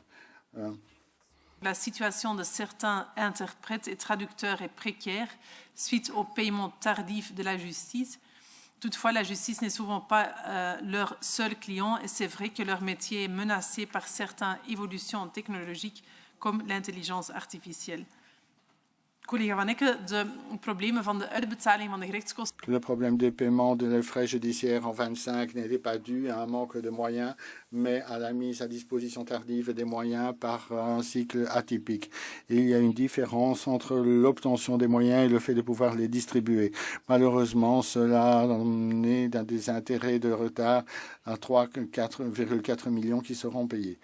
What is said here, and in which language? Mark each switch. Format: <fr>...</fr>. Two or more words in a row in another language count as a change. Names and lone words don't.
<fr>La situation de certains interprètes et traducteurs est précaire suite au paiement tardif de la justice. Toutefois, la justice n'est souvent pas leur seul client et c'est vrai que leur métier est menacé par certaines évolutions technologiques comme l'intelligence artificielle.</fr> <nl>Collega Van Ecke, de problemen van de uitbetaling van de gerechtskosten.</nl> <fr>Le problème des paiements des frais judiciaires en 25 n'était pas dû à un manque de moyens, mais à la mise à disposition tardive des moyens par un cycle atypique. Il y a une différence entre l'obtention des moyens et le fait de pouvoir les distribuer. Malheureusement, cela naît dans des intérêts de retard à 4,4 millions qui seront payés.</fr>